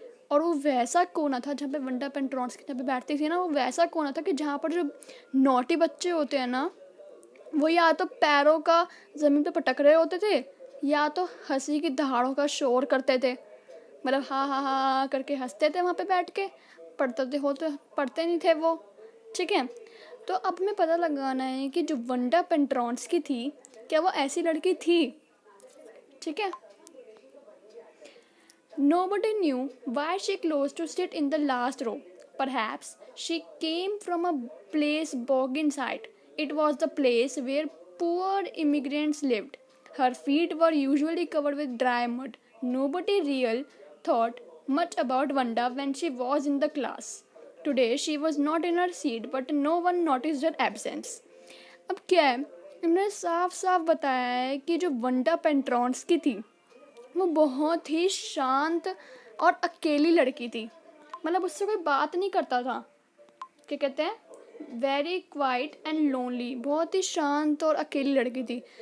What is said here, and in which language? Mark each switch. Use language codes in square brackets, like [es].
[hi] और वो वैसा कोना था जहाँ पे वंडा पेंट्रॉन्स्की जहाँ पे बैठती थी ना, वो वैसा कोना था कि जहाँ पर जो नॉटी बच्चे होते हैं ना, वो या तो पैरों का ज़मीन पे पटक रहे होते थे या तो हंसी की दहाड़ों का शोर करते थे, मतलब हा हा हा करके हंसते थे वहाँ पे बैठ के। पढ़ते नहीं थे वो, ठीक है। तो अब हमें पता लगाना है कि जो वंडा पेंट्रॉन्स्की थी, क्या वो ऐसी लड़की थी, ठीक है। [en] Nobody knew why she chose to sit in the last row. Perhaps she came from a place bog inside. It was the place where poor immigrants lived. Her feet were usually covered with dry mud. Nobody real thought much about Wanda when she was in the class. Today she was not in her seat, but no one noticed her absence. [hi] अब क्या है, इन्होंने साफ साफ बताया है कि जो वंडा पेंट्रॉन्स्की थी वो बहुत ही शांत और अकेली लड़की थी, मतलब उससे कोई बात नहीं करता था। क्या कहते हैं, [en] very quiet and lonely, [hi] बहुत ही शांत और अकेली लड़की थी।